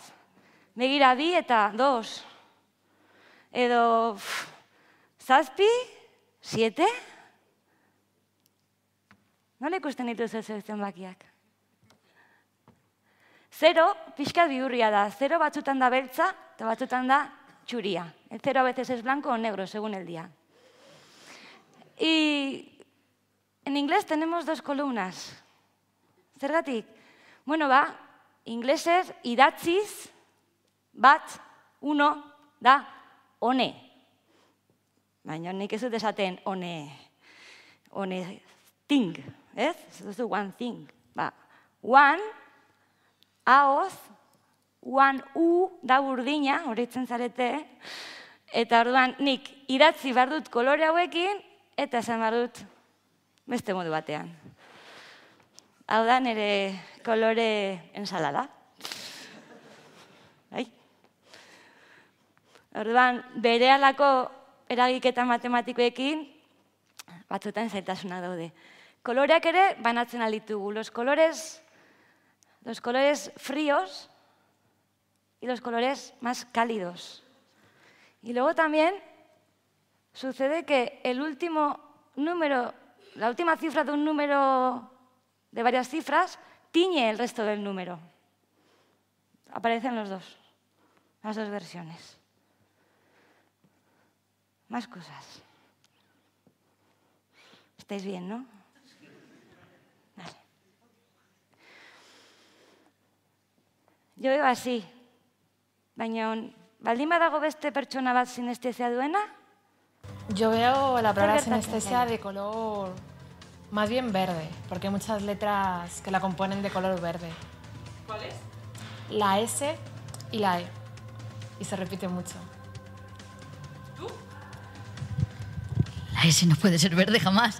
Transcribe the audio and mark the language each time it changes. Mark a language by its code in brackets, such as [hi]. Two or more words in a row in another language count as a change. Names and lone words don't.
[eu] Begira 2 eta 2. Edo, zazpi, 7? Nola ikusten dituzu zenbakiak? 0, pixka bihurria da. 0 batzutan da beltza eta batzutan da txuria. [es] El 0 a veces es blanco o negro, según el día. Y en inglés tenemos 2 columnas. [eu] Zergatik? Bueno, inglesez idatziz, bat, 1, da, one. Baina nik ez dut esaten [en] one thing, [eu] ez? Ez duzu [en] one thing. [eu] One, ahoz, one u da burdina, horitzen zarete, eta orduan nik idatzi behar dut kolore hauekin, eta esan behar dut beste modu batean. Hau da nire kolore ensalada. Orduan, berehalako eragiketa matematikoekin batzutan zailtasunak daude. Koloreak ere banatzen alditugu. [es] Los colores fríos y los colores más cálidos. Y luego también sucede que el último número, la última cifra de un número de varias cifras, tiñe el resto del número. Aparecen las dos versiones. Más cosas. ¿Estáis bien, no? Vale. Yo veo así. [eu] Baina, baldin badago beste pertsona bat sinestesia duena? [es] Yo veo la palabra sinestesia de color más bien verde, porque hay muchas letras que la componen de color verde. ¿Cuáles? La S y la E. Y se repite mucho. La S no puede ser verde jamás.